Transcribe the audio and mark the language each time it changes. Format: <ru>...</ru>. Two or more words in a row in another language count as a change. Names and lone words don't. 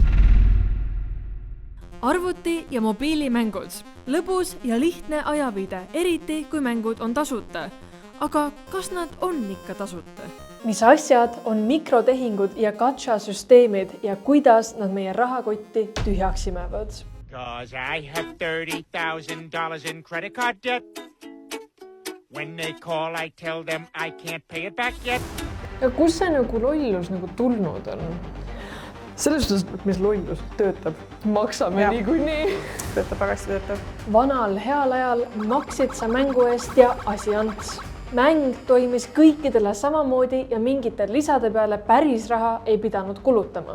<et>Arvuti- ja mobiilimängud. Lõbus ja lihtne ajaviide, eriti kui mängud on tasuta. Aga kas nad on ikka tasuta? Mis asjad on mikrotehingud ja gacha-süsteemid ja kuidas nad meie rahakotti tühjaks imevad?</et> <en>Cause I have $30,000 in credit card debt. When they call, I tell them I can't pay it back yet.</en> <et>Ja kus see lollus tulnud on? Selles suhtes, mis lollus töötab, maksame niikuinii. Töötab, agasti töötab. Vanal heal ajal maksid sa mängu eest ja asi ants. Mäng toimis kõikidele samamoodi ja mingite lisade peale päris raha ei pidanud kulutama.</et>